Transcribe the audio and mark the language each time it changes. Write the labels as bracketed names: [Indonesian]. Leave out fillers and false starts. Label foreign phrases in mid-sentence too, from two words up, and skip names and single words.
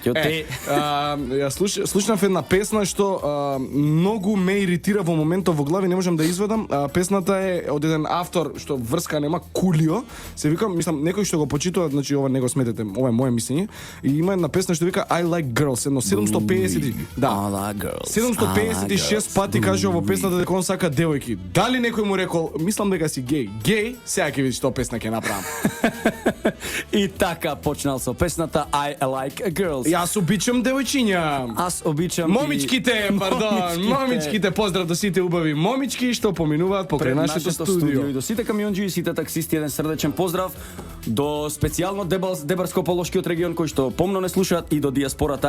[Macedonian] Ја слушнав една песна што многу ме иритира во моментот во глави, не можам да извадам. Песната е од еден автор што врска нема, Кулио. Се вика, мислам, некој што го почитува, значи ова не го сметете, ова е мое мислење. И има една песна што вика [English] I like girls, [Macedonian] едно 750, да. [English] I like girls. [Macedonian] 756 пати кажува во песната дека он сака девојки. Дали некој му рекол, мислам дека си геј. Геј, сега ќе видиш што песна ќе направам. И така почнал со песната [English] I like girls. [Macedonian] Јас обичам девојчиња. [Bulgarian] Аз обичам [Macedonian] момичките, пардон, момичките. Поздрав до сите убави момички што поминуваат покрај нашето студио. И до сите камионџи и сите таксисти еден срдечен поздрав. До специјално Дебарско-Полошкиот регион кој што помно не слушаат и до диаспората.